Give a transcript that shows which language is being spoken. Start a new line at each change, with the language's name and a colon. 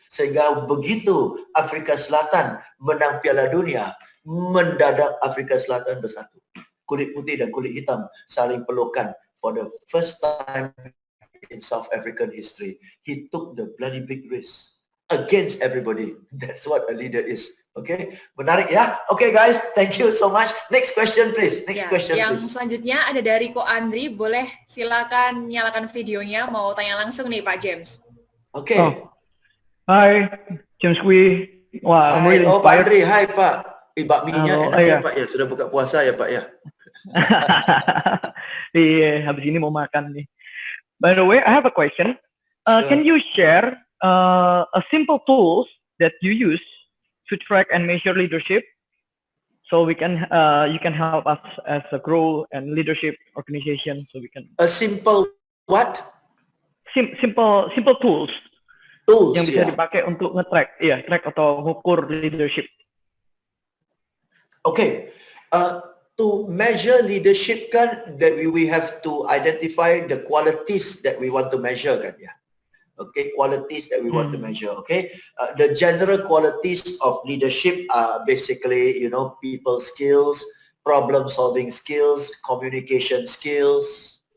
Indonesian: Sehingga begitu Afrika Selatan menang Piala Dunia, mendadak Afrika Selatan bersatu. Kulit putih dan kulit hitam saling pelukan.
English: For the first time in South African history, he took the bloody big risk against everybody. That's what a leader is. Okay,
Indonesian: menarik ya.
English: Okay guys, thank you so much. Next question please.
Indonesian: Yang selanjutnya ada dari Ko Andri. Boleh silakan nyalakan videonya. Mau tanya langsung nih Pak James. Oke.
English: Hi, James Kui. Wah, I'm really Pak inspired.
Indonesian: Andri, hai Pak. Bakminya enak ya Pak ya. Sudah buka puasa ya Pak ya. Iya, habis ini mau makan nih.
English: By the way, I have a question. Can you share a simple tools that you use to track and measure leadership, so we can you can help us as a grow and leadership organization, so we can a simple what?
Indonesian: Simple tools yang bisa dipakai untuk nge-track, track atau mengukur leadership.
English: Okay. To measure leadership kan, that we have to identify the qualities that we want to measure
Indonesian: kan ya.
English: Okay, qualities that we want to measure. Okay, the general qualities of leadership are basically, people skills, problem solving skills, communication skills.